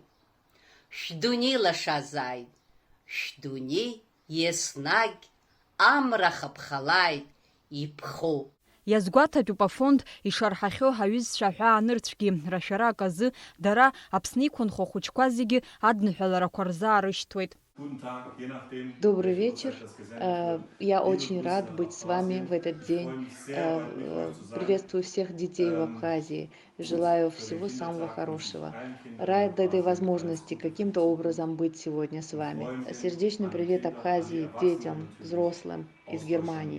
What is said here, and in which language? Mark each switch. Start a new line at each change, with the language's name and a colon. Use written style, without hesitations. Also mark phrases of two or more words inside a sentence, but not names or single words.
Abkhazian: Шәдунеи лашазааит, шәдунеи еснагь амра хапхалааит, иԥхоу. Иазгәаҭатәуп афонд ишарҳахьоу ҳаҩызцәа аҳәаанырцәгьы рашәарак азы дара Аԥсны иқәынхо ахәыҷқәа зегьы адныҳәаларақәа рзаарышьҭуеит.
Russian: Добрый вечер. Я очень рад быть с вами в этот день. Приветствую всех детей в Абхазии. Желаю всего самого хорошего. Рад этой возможности каким-то образом быть сегодня с вами. Сердечный привет Абхазии, детям, взрослым из Германии.